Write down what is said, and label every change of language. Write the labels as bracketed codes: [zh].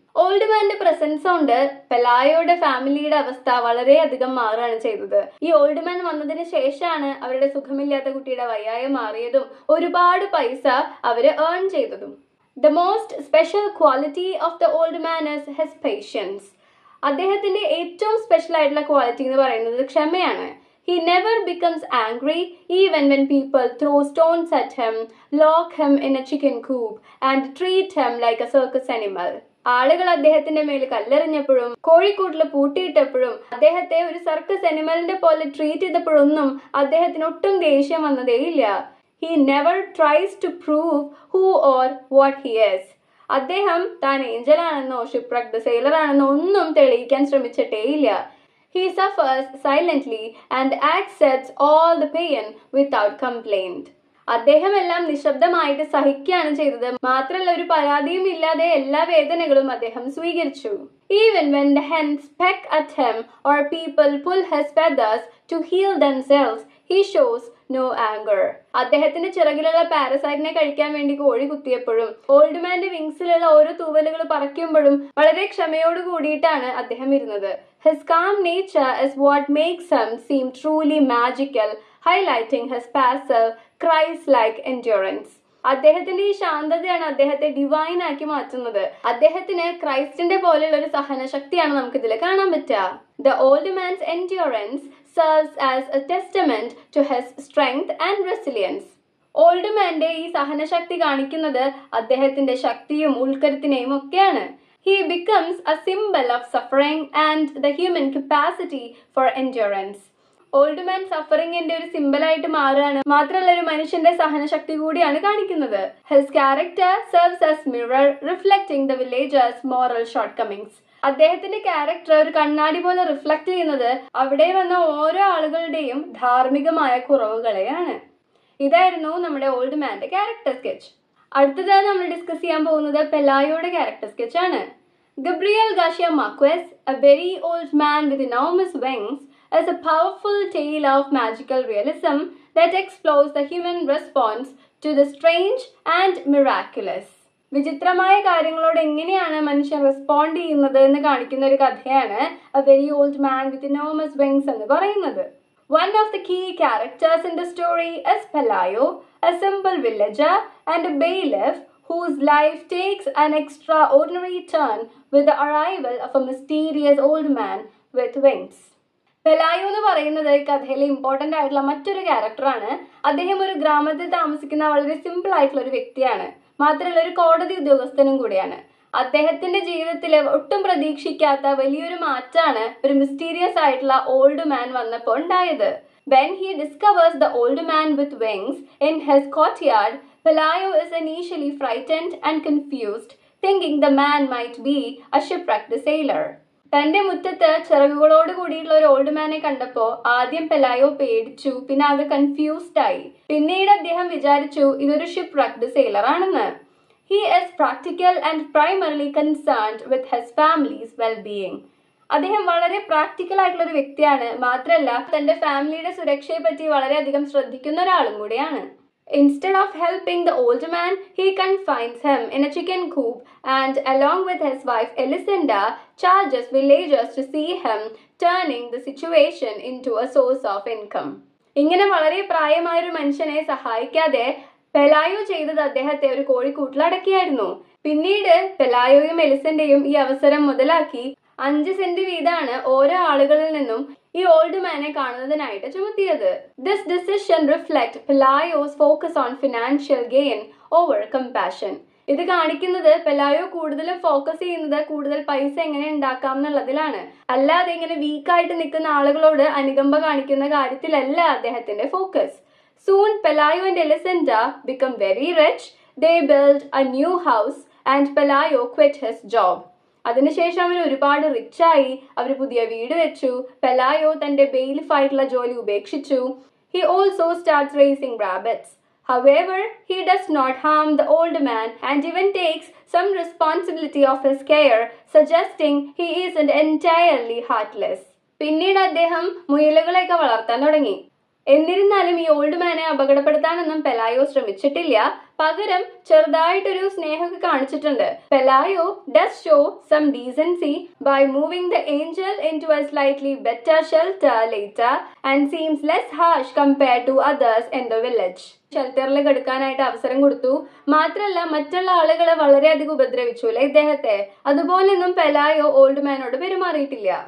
[ml] Old മാന്റെ presence കൊണ്ട് പെലായോയുടെ ഫാമിലിയുടെ അവസ്ഥ വളരെയധികം മാറുകയാണ് ചെയ്തത്. ഈ ഓൾഡ് മാൻ വന്നതിന് ശേഷമാണ് അവരുടെ സുഖമില്ലാത്ത കുട്ടിയുടെ വയ്യായം മാറിയതും ഒരുപാട് പൈസ അവര് ഏൺ ചെയ്തതും. [en] The most special quality of the old man is his patience. [ml] അദ്ദേഹത്തിന്റെ ഏറ്റവും സ്പെഷ്യൽ ആയിട്ടുള്ള ക്വാളിറ്റി എന്ന് പറയുന്നത് ക്ഷമയാണ്. [en] He never becomes angry even when people throw stones at him, lock him in a chicken coop and treat him like a circus animal. [ml] ആളുകൾ അദ്ദേഹത്തിന്റെ മേൽ കല്ലെറിഞ്ഞപ്പോഴും കോഴിക്കൂട്ടിൽ പൂട്ടിയിട്ടപ്പോഴും അദ്ദേഹത്തെ ഒരു സർക്കസ് അനിമലിന്റെ പോലെ ട്രീറ്റ് ചെയ്തപ്പോഴൊന്നും അദ്ദേഹത്തിന് ഒട്ടും ദേഷ്യം വന്നതേയില്ല. [en] He never tries to prove who or what he is. [ml] അദ്ദേഹം താൻ ഏഞ്ചൽ ആണെന്നോ ഷിപ്പ്‌റക്ക്ഡ് സെയിലർ ആണെന്നോ ഒന്നും തെളിയിക്കാൻ ശ്രമിച്ചിട്ടേയില്ല. [en] He suffers silently and accepts all the pain without complaint. [ml] അദ്ദേഹം എല്ലാം നിശബ്ദമായിട്ട് സഹിക്കുകയാണ് ചെയ്തത്. മാത്രമല്ല ഒരു പരാതിയും ഇല്ലാതെ എല്ലാ വേദനകളും അദ്ദേഹം സ്വീകരിച്ചു. [en] Even when the hens peck at him or people pull his feathers to heal themselves, he shows no anger. [ml] അദ്ദേഹത്തിന്റെ ചിറകിലുള്ള പാരസൈറ്റിനെ കഴിക്കാൻ വേണ്ടി കോഴി കുത്തിയപ്പോഴും ഓൾഡ് മാന്റെ വിങ്സിലുള്ള ഓരോ തൂവലുകൾ പറക്കുമ്പോഴും വളരെ ക്ഷമയോട് കൂടിയിട്ടാണ് അദ്ദേഹം ഇരുന്നത്. [en] His calm nature is what makes him seem truly magical, highlighting his passive, Christ-like endurance. [ml] അദ്ദേഹത്തിന്റെ ഈ ശാന്തതയാണ് അദ്ദേഹത്തെ ഡിവൈൻ ആക്കി മാറ്റുന്നത്. അദ്ദേഹത്തിന് ക്രൈസ്റ്റിന്റെ പോലെയുള്ള ഒരു സഹനശക്തിയാണ് നമുക്ക് ഇതിൽ കാണാൻ പറ്റുക. [en] The old man's endurance serves as a testament to his strength and resilience. [ml] Old മാന്റെ ഈ സഹനശക്തി കാണിക്കുന്നത് അദ്ദേഹത്തിന്റെ ശക്തിയും ഉൾക്കരുത്തിനെയും ഒക്കെയാണ്. [en] He becomes a symbol of suffering and the human capacity for endurance. [ml] Old man സഫറിങ്ങിന്റെ ഒരു സിമ്പിളായിട്ട് മാറുകയാണ്. മാത്രമല്ല ഒരു മനുഷ്യന്റെ സഹനശക്തി കൂടിയാണ് കാണിക്കുന്നത്. [en] His character serves as mirror reflecting the villagers' moral shortcomings. [ml] അദ്ദേഹത്തിന്റെ ക്യാരക്ടർ ഒരു കണ്ണാടി പോലെ റിഫ്ലക്ട് ചെയ്യുന്നത് അവിടെ വന്ന ഓരോ ആളുകളുടെയും ധാർമ്മികമായ കുറവുകളെയാണ്. ഇതായിരുന്നു നമ്മുടെ ഓൾഡ് മാന്റെ ക്യാരക്ടർ സ്കെച്ച്. അടുത്തതായി നമ്മൾ ഡിസ്കസ് ചെയ്യാൻ പോകുന്നത് പെലായോയുടെ ക്യാരക്ടർ സ്കെച്ച് ആണ്. [en] Gabriel Garcia Marquez, a very old man with enormous wings, is a powerful tale of magical realism that explores the human response to the strange and miraculous. [ml] വിചിത്രമായ കാര്യങ്ങളോട് എങ്ങനെയാണ് മനുഷ്യൻ respond ചെയ്യുന്നത് എന്ന് കാണിക്കുന്ന ഒരു കഥയാണ് A Very Old Man with Enormous Wings എന്ന് പറയുന്നത്. [en] One of the key characters in the story is Pelayo, a simple villager and a bailiff whose life takes an extraordinary turn with the arrival of a mysterious old man with wings. [ml] പെലായോ എന്ന് പറയുന്നത് കഥയിലെ important ആയിട്ടുള്ള മറ്റൊരു ക്യാരക്ടറാണ്. അദ്ദേഹം ഒരു ഗ്രാമത്തിൽ താമസിക്കുന്ന വളരെ സിമ്പിൾ ആയിട്ടുള്ള ഒരു വ്യക്തിയാണ്. മാത്രമല്ല ഒരു കോടതി ഉദ്യോഗസ്ഥനും കൂടിയാണ്. അദ്ദേഹത്തിന്റെ ജീവിതത്തിൽ ഒട്ടും പ്രതീക്ഷിക്കാത്ത വലിയൊരു മാറ്റാണ് ഒരു മിസ്റ്റീരിയസ് ആയിട്ടുള്ള ഓൾഡ് മാൻ വന്നപ്പോൾ ഉണ്ടായത്. [en] When he discovers the old man with wings in his courtyard, Pelayo is initially frightened and confused, thinking the man might be a shipwrecked sailor. [ml] തന്റെ മുറ്റത്ത് ചിറകുകളോട് കൂടിയിട്ടുള്ള ഒരു ഓൾഡ് മാനെ കണ്ടപ്പോൾ ആദ്യം പെലായോ പേടിച്ചു, പിന്നെ ആകെ കൺഫ്യൂസ്ഡ് ആയി. പിന്നീട് അദ്ദേഹം വിചാരിച്ചു ഇതൊരു ഷിപ്പ്‌റക്ക്ഡ് സെയിലർ ആണെന്ന്. [en] He is practical and primarily concerned with his family's well-being. [ml] അദ്ദേഹം വളരെ പ്രാക്ടിക്കൽ ആയിട്ടുള്ള ഒരു വ്യക്തിയാണ്. മാത്രമല്ല തന്റെ ഫാമിലിയുടെ സുരക്ഷയെ പറ്റി വളരെയധികം ശ്രദ്ധിക്കുന്ന ഒരാളും കൂടിയാണ്. [en] Instead of helping the old man, he confines him in a chicken coop and, along with his wife Elisenda, charges villagers to see him, turning the situation into a source of income. [ml] ഇങ്ങനെ വളരെ പ്രായമായൊരു മനുഷ്യനെ സഹായിക്കാതെ പെലായോ ചെയ്തത് അദ്ദേഹത്തെ ഒരു കോഴിക്കൂട്ടിൽ അടക്കിയായിരുന്നു. പിന്നീട് പെലായോയും എലിസന്റെയും ഈ അവസരം മുതലാക്കി 5 saint വീതമാണ് ഓരോ ആളുകളിൽ നിന്നും ഈ old Mane കാണുന്നതിനായിട്ട് ചുമത്തിയത്. [en] This decision reflects Pelayo's focus on financial gain over compassion. [ml] ഇത് കാണിക്കുന്നത് പെലായോ കൂടുതലും ഫോക്കസ് ചെയ്യുന്നത് കൂടുതൽ പൈസ എങ്ങനെ ഉണ്ടാക്കാം എന്നുള്ളതിലാണ്. അല്ലാതെ ഇങ്ങനെ വീക്കായിട്ട് നിൽക്കുന്ന ആളുകളോട് അനുകമ്പ കാണിക്കുന്ന കാര്യത്തിലല്ല അദ്ദേഹത്തിന്റെ focus. [en] Soon Pelayo and Elisenda become very rich. They build a new house and Pelayo quit his job. [ml] അതിനുശേഷം അവർ ഒരുപാട് റിച്ചായി. അവർ പുതിയ വീട് വെച്ചു. പെലായോ തന്റെ ബെയിലിഫ് ആയിട്ടുള്ള ജോലി ഉപേക്ഷിച്ചു. [en] He also starts raising rabbits. However, he does not harm the old man and even takes some responsibility of his care, suggesting he isn't entirely heartless. [ml] പിന്നീട് അദ്ദേഹം മുയലുകളെയൊക്കെ വളർത്താൻ തുടങ്ങി. എന്നിരുന്നാലും ഈ ഓൾഡ് മാനെ അപകടപ്പെടുത്താനൊന്നും പെലായോ ശ്രമിച്ചിട്ടില്ല. പകരം ചെറുതായിട്ടൊരു സ്നേഹമൊക്കെ കാണിച്ചിട്ടുണ്ട്. [en] Pelayo does show some decency by moving the angel into a slightly better shelter later and seems less harsh compared to others in the village. [ml] ഷെൽട്ടറിൽ കിടക്കാനായിട്ട് അവസരം കൊടുത്തു. മാത്രമല്ല മറ്റുള്ള ആളുകളെ വളരെയധികം ഉപദ്രവിച്ചു അല്ലെ ഇദ്ദേഹത്തെ. അതുപോലൊന്നും പെലായോ ഓൾഡ് മാനോട് പെരുമാറിയിട്ടില്ല.